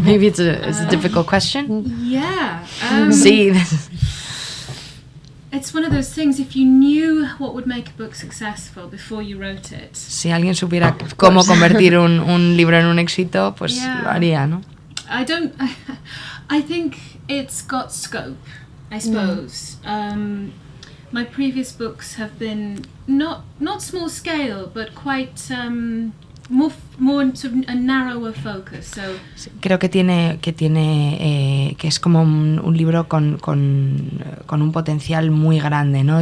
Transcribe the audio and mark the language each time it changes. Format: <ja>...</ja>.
<en>Maybe it's a difficult question. Yeah.</en> <es>Sí.</es> <en>It's one of those things, if you knew what would make a book successful before you wrote it.</en> <es>Si alguien supiera cómo convertir un libro en un éxito, pues</es> <en>Yeah.</en> <es>lo haría, ¿no?</es> <en>I think it's got scope, I suppose. My previous books have been not small scale, but quite more sort of a narrower focus. So</en> <es>Creo que que es como un libro con un potencial muy grande, ¿no?</es>